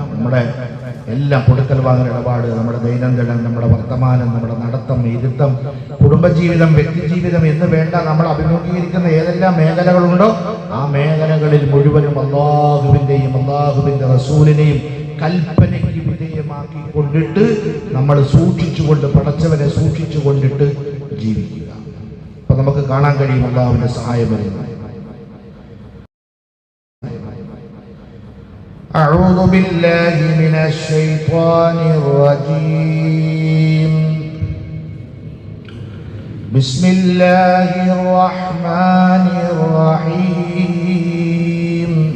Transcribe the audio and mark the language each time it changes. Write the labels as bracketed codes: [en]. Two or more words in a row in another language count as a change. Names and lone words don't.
[ml] നമ്മുടെ എല്ലാം, കൊടുക്കൽ വാങ്ങൽ ഇടപാട്, നമ്മുടെ ദൈനംദിനം, നമ്മുടെ വർത്തമാനം, നമ്മുടെ നടത്തം, ഇരുത്തം, കുടുംബജീവിതം, വ്യക്തിജീവിതം എന്ന് വേണ്ട നമ്മൾ അഭിമുഖീകരിക്കുന്ന ഏതെല്ലാം മേഖലകളുണ്ടോ ആ മേഖലകളിൽ മുഴുവനും അല്ലാഹുവിൻ്റെയും അല്ലാഹുവിൻ്റെ റസൂലിനെയും കൽപ്പനയ്ക്ക് വിധേയമാക്കി കൊണ്ടിട്ട് നമ്മൾ സൂക്ഷിച്ചുകൊണ്ട്, പടച്ചവനെ സൂക്ഷിച്ചു കൊണ്ടിട്ട് ജീവിക്കുക. അപ്പൊ നമുക്ക് കാണാൻ കഴിയും അല്ലാഹുവിന്റെ സഹായം വരുന്നത്. [ar] أعوذ بالله من الشيطان الرجيم. بسم الله الرحمن الرحيم.